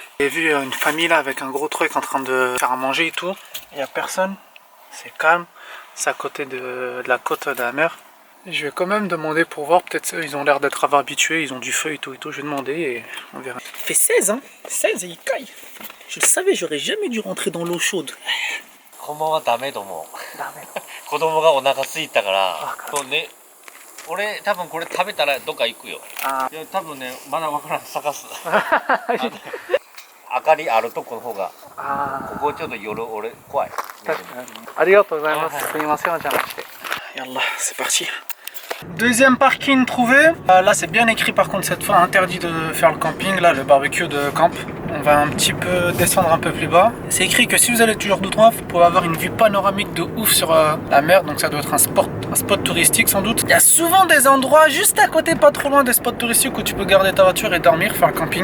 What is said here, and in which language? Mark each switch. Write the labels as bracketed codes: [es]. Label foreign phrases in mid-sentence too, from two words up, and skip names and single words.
[fr] J'ai vu une famille là avec un gros truc en train de faire à manger et tout. Il n'y a personne. C'est calme. C'est à côté de la côte de la mer. Je vais quand même demander pour voir. Peut-être ils ont l'air d'être habitués. Ils ont du feu et tout. Je vais demander et on verra. Il fait 16, hein. 16 et il caille. Je le savais, j'aurais jamais dû rentrer dans l'eau chaude. [ja] こんばんはダメと思う。ダメ。子供がお腹空いたから。そうね。俺多分これ食べたらどっか行くよ。いや多分ねまだわからん探す。明かりあるとこの方が。ここちょっと夜俺怖い。ありがとうございます。すみませんお邪魔して。 [fr] Yallah, c'est parti. Deuxième parking trouvé. Là c'est bien écrit par contre cette fois, interdit de faire le camping, là le barbecue de camp. On va un petit peu descendre un peu plus bas. C'est écrit que si vous allez toujours tout droit, vous pouvez avoir une vue panoramique de ouf sur la mer. Donc ça doit être un spot touristique sans doute. Il y a souvent des endroits juste à côté, pas trop loin des spots touristiques où tu peux garder ta voiture et dormir, faire le camping.